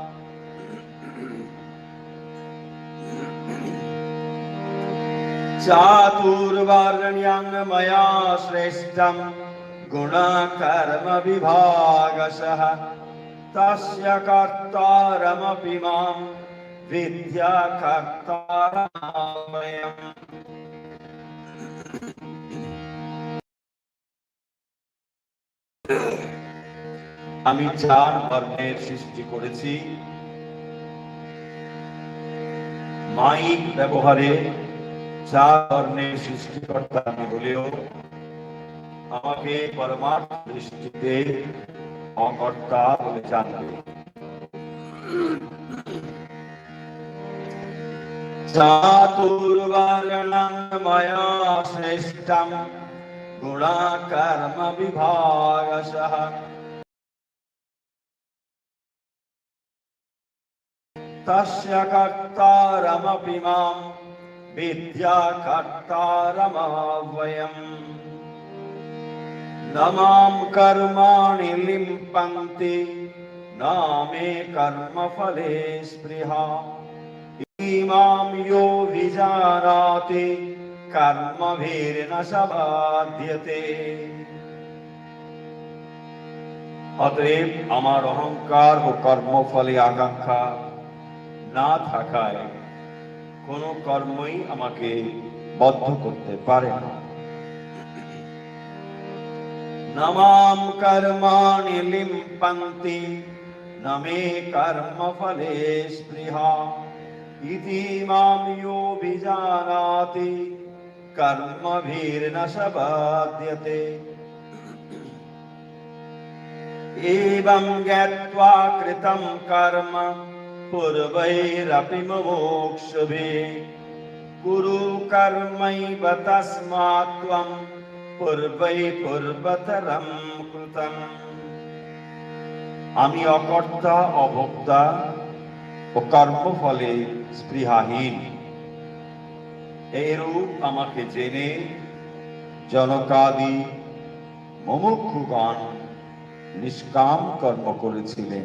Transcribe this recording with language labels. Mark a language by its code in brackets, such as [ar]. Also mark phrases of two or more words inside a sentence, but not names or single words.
[sa] चातुर्वर्ण्यं मया श्रेष्ठं गुणकर्म विभागशः। तस्य कर्तारमपि मां विद्या कर्तारमयम्। [bn] আমি 4 বর্ণের সৃষ্টি করেছি। মাইক ব্যবহারে 4 বর্ণের সৃষ্টিকর্তা আমি বলেও আমাকে পরমার্থ দৃষ্টিতে অকর্তা বলে জানবে। [sa] चातुर्वर्णं मया सृष्टं गुणकर्म विभागशः तस्य कर्तारमपि मां विद्याकर्तारमव्ययम् न मां कर्माणि लिम्पन्ति न मे कर्मफले स्पृहा इमां यो विजानाति कर्मभिर्न स बाध्यते। [bn] অতএব আমার অহংকার ও কর্মফলে আকাঙ্ক্ষা না থাকায় কোনো কর্মই আমাকে বদ্ধ করতে পারে না। [sa] নমাম কর্মাণি লিম্পন্তি ন মে কর্মফলে স্পৃহা ইতি মাম ইয়ো বিজানাতি কর্মভির্ন স বাধ্যতে। एवं ज्ञात्वा कृतं कर्म पूर्वैरपि मुमुक्षुभिः कुरु कर्मैव तस्मात् त्वं पूर्वै पूर्वतरं कृतम्। [bn] আমি অকর্তা অভোক্তা ও কর্মফলে স্পৃহাহীন এইরূপ আমাকে জেনে জনকাদি মুমুক্ষুগণ নিষ্কাম কর্ম করেছিলেন।